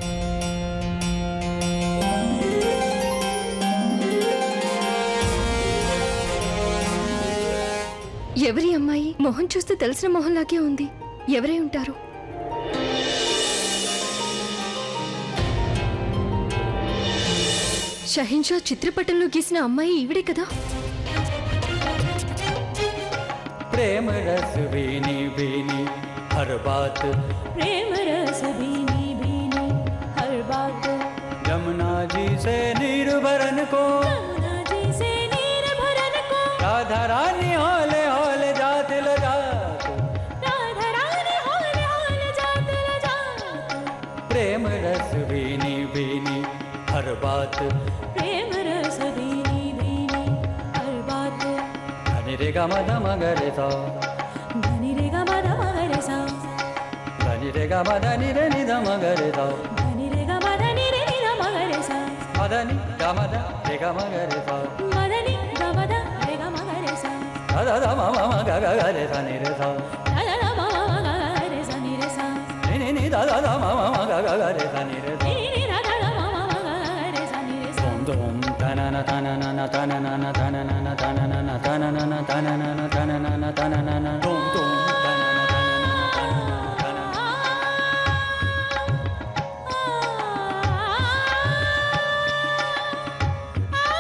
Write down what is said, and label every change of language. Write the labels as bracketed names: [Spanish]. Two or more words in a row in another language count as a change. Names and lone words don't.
[Telugu] ఎవరి అమ్మాయి? మొహం చూస్తే తెలిసిన మొహంలాగే ఉంది. ఎవరై ఉంటారు? షహిన్షా చిత్రపటంలో గీసిన అమ్మాయి ఈవిడే కదా? [Hindi] प्रेम रस भीनी भीनी हर बात, प्रेम रस भीनी भीनी हर बात, जमुना जी से नीर भरन को, यमुना जी से नीर भरन को, राधा रानी होले होले जात लजात, राधा रानी होले होले जात लजात, प्रेम रस भीनी भीनी हर बात, प्रेम रस भीनी भीनी हर बात, धनि रे ग म ध म ग रे सा, धनि रे ग म ध म ग रे सा, धनि रे ग म ध नि रे नि ध म ग रे सा, धनि रे ग म ध नि रे नि ध म ग रे सा, म ध नि ग म ध रे ग म ग रे सा, म ध नि ग म ध रे ग म ग रे सा, ध ध ध म म म ग ग ग रे सा नि रे सा, ध ध ध म म म ग ग रे सा नि रे सा, नि नि नि ध ध ध म म म ग ग ग रे सा नि रे सा, नि नि नि ध ध ध म म म ग ग रे सा नि रे सा, धूम धूम तना ना तना ना ना तना ना ना तना ना ना तना ना ना तना ना ना तना ना ना तना ना ना तना ना ना धूम धूम तना ना तना ना तना ना तना ना। आ